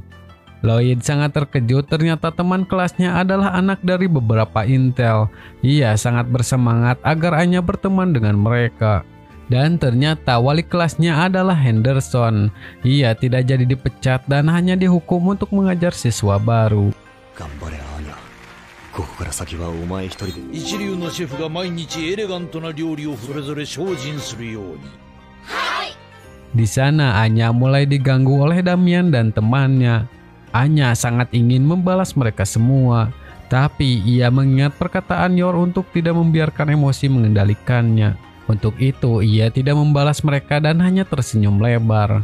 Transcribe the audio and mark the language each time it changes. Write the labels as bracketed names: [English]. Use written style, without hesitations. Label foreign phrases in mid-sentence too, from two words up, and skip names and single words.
[Indonesian] Lloyd sangat terkejut ternyata teman kelasnya adalah anak dari beberapa intel. Ia sangat bersemangat agar Anya berteman dengan mereka. Dan ternyata wali kelasnya adalah Henderson. Ia tidak jadi dipecat dan hanya dihukum untuk mengajar siswa baru. [Japanese] ここから先はお前一人で。一流のシェフが毎日エレガントな料理をそれぞれ精進するように。 [Indonesian] Di sana Anya mulai diganggu oleh Damian dan temannya. Anya sangat ingin membalas mereka semua, tapi ia mengingat perkataan Yor untuk tidak membiarkan emosi mengendalikannya. Untuk itu ia tidak membalas mereka dan hanya tersenyum lebar.